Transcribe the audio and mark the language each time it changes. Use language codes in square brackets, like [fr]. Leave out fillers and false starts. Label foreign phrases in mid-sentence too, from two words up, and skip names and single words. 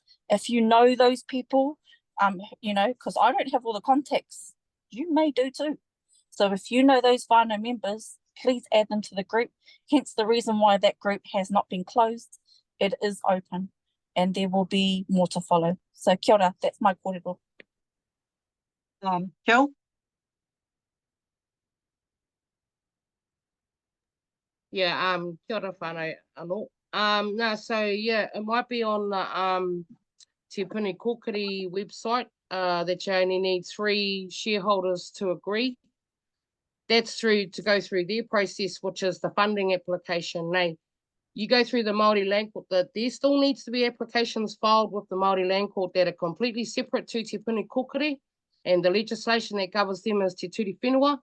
[en] If you know those people, you know, because I don't have all the contacts, you may do too. So if you know those whānau members, please add them to the group. Hence the reason why that group has not been closed. It is open and there will be more to follow. [mi] So kia ora, [en] that's my kōrero. Jill? Yeah, [mi] kia ora whānau anō. [en] No, so yeah, it might be on the Te Puni Kōkiri website that you only need 3 shareholders to agree. That's to go through their process, which is the funding application. Now, you go through the Māori Land Court, that there still needs to be applications filed with the Māori Land Court that are completely separate to Te Puni Kōkiri, and the legislation that covers them is Te Turi Whenua.